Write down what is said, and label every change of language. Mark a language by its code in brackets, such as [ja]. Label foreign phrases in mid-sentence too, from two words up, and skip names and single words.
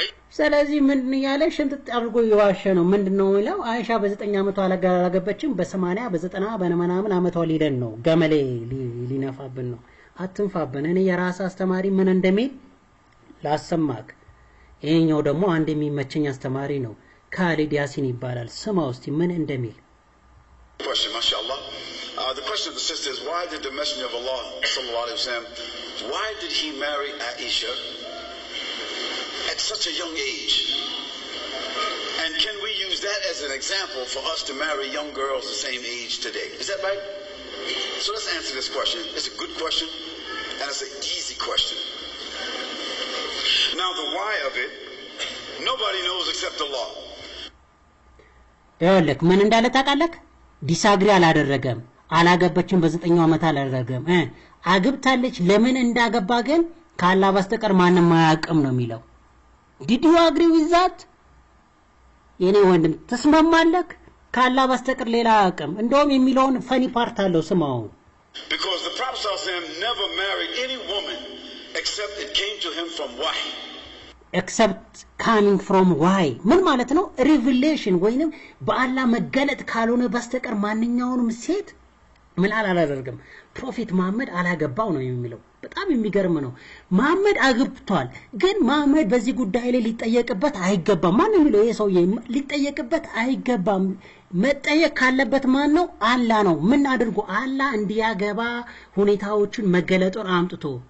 [am] ስለዚህ ምንድን ያለ ሽንጥ አድርጎ ይዋሸ ነው ምንድነው ይላው አይሻ በ9 አመቷ አላገባችም በ80 በ90 በመናምን አመቷ ሊደን ነው ገመሌ ሊነፋብን ነው አትንፋብን እኔ የራስ አስተማሪ ምን እንደሚል ላሰማክ ይሄኛው ደግሞ አንድ የሚመቸኝ አስተማሪ ነው ካሊድ ያሲን ይባላል ስማው እስቲ ምን እንደሚል [en] question mashallah the question of the sister is why did the messenger of Allah [ar] صلى الله عليه وسلم [en] why did he marry Aisha at such a young age and can we use that as an example for us to marry young girls the same age today is that right so let's answer this question it's a good question and it's an easy question now the why of it nobody knows except Allah [am] ያለክ ምን እንዳለ ታቃለክ ዲስአግሪ አላደረገም አላገባችም በ9 አመት አላደረገም አግብታለች ለምን እንዳገባ ግን ካላ በስተቀር ማንንም ማያቀም ነው የሚለው [en] did you agree with that [am] የኔ ወንድም ተስማማለክ ካላ በስተቀር ሌላ አያቀም እንደውም የሚለውን [en] funny part [am] አለው ስማው [en] because the prophet sallallahu never married any woman except it came to him from wahy except coming from why [am] ምን ማለት ነው revelation ወይንም በአላህ መገለጥ ካልሆነ በስተቀር ማንኛውንም ሴት ምን አላደረገም ፕሮፌት መሐመድ አላገባው ነው የሚለው በጣም የሚገርም ነው መሐመድ አግብቷል ግን መሐመድ በዚህ ጉዳይ ላይ ሊጠየቅበት አይገባም ማን ነው የሚለው የሰውዬ ሊጠየቅበት አይገባም መጠየቅ ካለበት ማን ነው አላህ ነው ምን አድርጎ አላህ እንዲያገባ ሁኔታዎችን መገለጡን አምጥቶ